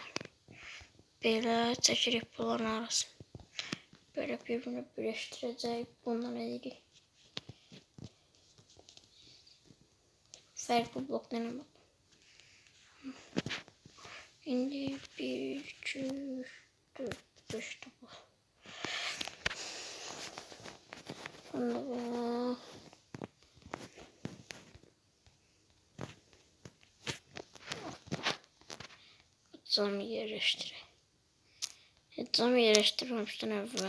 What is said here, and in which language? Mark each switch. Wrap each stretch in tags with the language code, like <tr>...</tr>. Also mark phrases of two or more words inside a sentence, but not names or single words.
<az>Belə çəkirik bunların arasını.</az> <tr>Böyle birbirini birleştirəcək.</tr> <az>Bundan edirik. Fərqli blok denəmək. İndi 1, 2, 3, 4, 5 de bu.</az> <tr>Bunu da camı yerleştireyim. Camı yerleştirmemişten evvel.</tr>